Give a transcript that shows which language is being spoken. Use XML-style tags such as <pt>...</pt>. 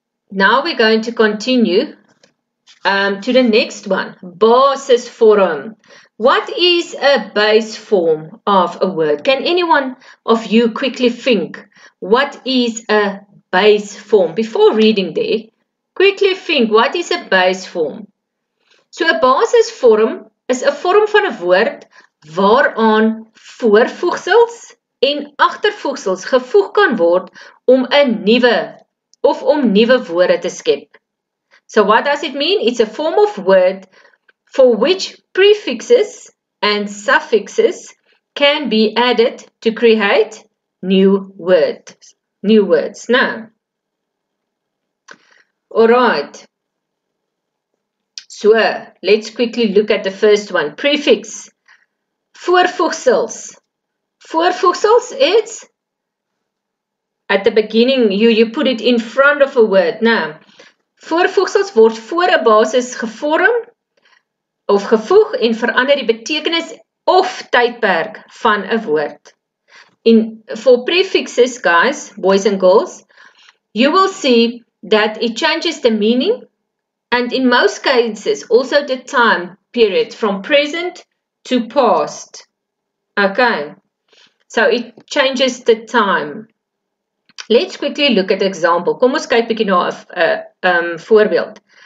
<en>Now we're going to continue to the next one, basisvorme. What is a base form of a word? Can anyone of you quickly think, what is a base form? Before reading there, quickly think, what is a base form?</en> <af>So a basisvorm is 'n vorm van 'n woord waaraan voorvoegsels en agtervoegsels gevoeg kan word om 'n nuwe of om nuwe woorde te skep.</af> <en>So what does it mean? It's a form of word for which prefixes and suffixes can be added to create new words. Now, all right. So let's quickly look at the first one. Prefix. Voorvoegsels. Voorvoegsels is at the beginning, you put it in front of a word.</en> <af>Now, voorvoegsels word voor 'n basis gevorm of gevoeg en verander die betekenis of tydperk van 'n woord.</af> <en>For prefixes, guys, boys and girls, you will see that it changes the meaning and in most cases also the time period from present to past. Okay, so it changes the time. Let's quickly look at the example.</en> <af>Kom ons kyk bietjie na 'n voorbeeld.</af>